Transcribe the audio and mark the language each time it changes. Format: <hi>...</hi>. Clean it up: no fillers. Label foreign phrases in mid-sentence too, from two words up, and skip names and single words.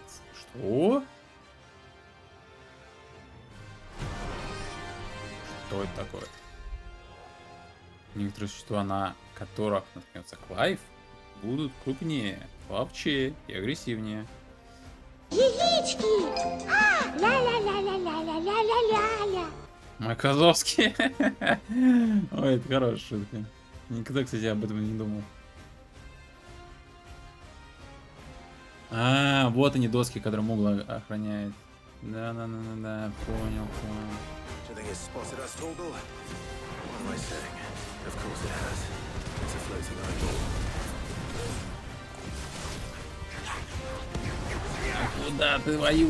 <ru>Что? Что это такое? Некоторые существа, на которых наткнется Клайв, будут крупнее, ловчее и агрессивнее. Яички! Ля-ля-ля-ля-ля-ля-ля-ля-ля-ля. Маказовский. Ой, это хорошая шутка. Никогда, кстати, об этом не думал. А, вот они доски, которые Мугла охраняет. Да, понял. Куда ты воюешь?</ru>